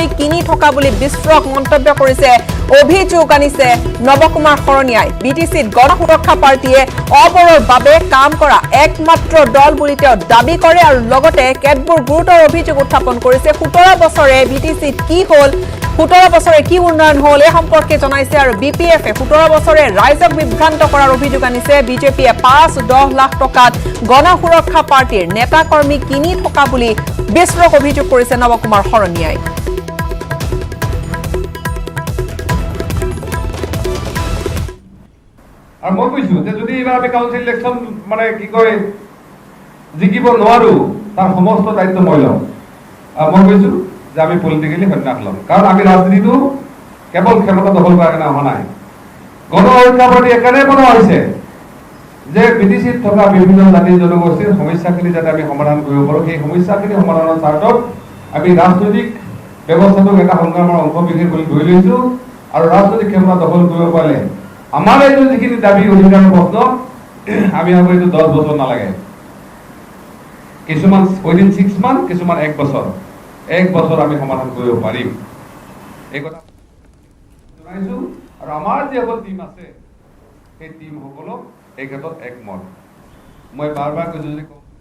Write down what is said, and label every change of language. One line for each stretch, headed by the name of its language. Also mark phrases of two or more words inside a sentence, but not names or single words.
Assamese: কিনি থকা বুলি বিস্ফোৰক মন্তব্য কৰিছে অভিযোগ আনিছে নবকুমাৰ শৰণীয়াই বিটিসিত গণ সুৰক্ষা পাৰ্টিয়ে অবৰৰ বাবে কাম কৰা একমাত্ৰ দল বুলি তেওঁ দাবী কৰে আৰু লগতে কেতবোৰ গুৰুতৰ অভিযোগ উত্থাপন কৰিছে 17 বছৰে বিটিসিত কি হল 17 বছৰে কি উন্নয়ন হল এই সম্পৰ্কে জনাইছে আৰু বিপিএফে 17 বছৰে ৰাইজক বিভ্ৰান্ত কৰাৰ অভিযোগ আনিছে বিজেপিয়ে 5-10 লাখ টকাত গণ সুৰক্ষা পাৰ্টিৰ নেতা কৰ্মী কিনি থকা বুলি বিস্ফোৰক অভিযোগ কৰিছে নবকুমাৰ শৰণীয়াই আর মই কইছো যে যদি এবার আমি
English: council election
Assamese: মানে কি কয় জিকিব নোৱাৰো তার সমস্ত দায়িত্ব মই লম আর মই কইছো যে আমি পলিটিক্যালি সন্ন্যাস লম কারণ আমি রাজনীতিটো কেবল ক্ষমতা দখল করার কারণে অহা নাই গণ সুরক্ষা পার্টি এখানে বনোৱা হৈছে যে বিটিসিত থকা বিভিন্ন জাতি জনগোষ্ঠীৰ সমস্যাখিনি যাতে আমি সমাধান কৰিব পাৰো সেই সমস্যাখিনি সমাধানৰ স্বাৰ্থত আমি ৰাজনৈতিক ব্যৱস্থাটোক এটা সংগ্ৰামৰ অংশ বিশেষ বুলি ধৰি লৈছো আৰু ৰাজনৈতিক ক্ষমতা দখল কৰিব পাৰিলে আমার এই যিখিনি দাবী অধিকাৰৰ প্ৰশ্ন আমি ভাবো এইটো 10 বছৰ নালাগে কিছুমান
English: within 6 month
Assamese: কিছুমান 1 বছৰ আমি সমাধান কৰিব পাৰিম এই কথা জনাইছো আৰু আমাৰ যে সকল টিম আছে সেই টিম সকলক এই ক্ষেত্ৰত একমত মই বাৰবাৰ কৈছো যে